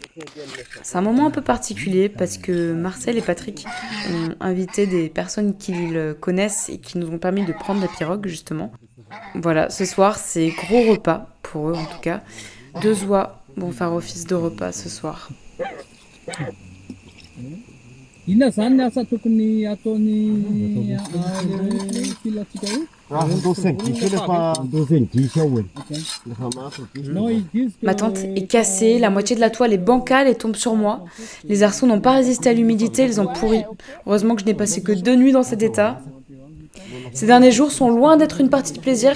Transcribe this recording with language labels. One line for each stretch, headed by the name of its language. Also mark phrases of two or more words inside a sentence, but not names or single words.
French: C'est un moment un peu particulier parce que Marcel et Patrick ont invité des personnes qu'ils connaissent et qui nous ont permis de prendre la pirogue, justement. Voilà, ce soir, c'est gros repas, pour eux en tout cas. 2 oies vont faire office de repas ce soir.
Malagasy: Inona zany ny asa tokony ataony filatsika io?
French: Non, ils disent que... Ma tente est cassée, la moitié de la toile est bancale et tombe sur moi. Les arceaux n'ont pas résisté à l'humidité, ils ont pourri. Heureusement que je n'ai passé que 2 nuits dans cet état. Ces derniers jours sont loin d'être une partie de plaisir.